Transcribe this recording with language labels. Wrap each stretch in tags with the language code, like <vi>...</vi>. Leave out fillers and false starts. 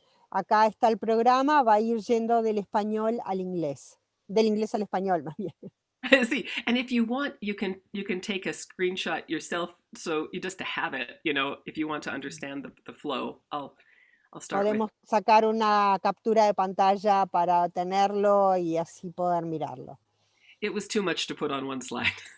<es>Acá está el programa, va a ir yendo del español al inglés, del inglés al español más bien.</es> <en>See, and if you want, you can take a screenshot yourself, so you just to have it, you know, if you want to understand the flow. I'll start.</en> <es>Podemos sacar una captura de pantalla para tenerlo y así poder mirarlo.</es> <en>It was too much to put on one slide.</en>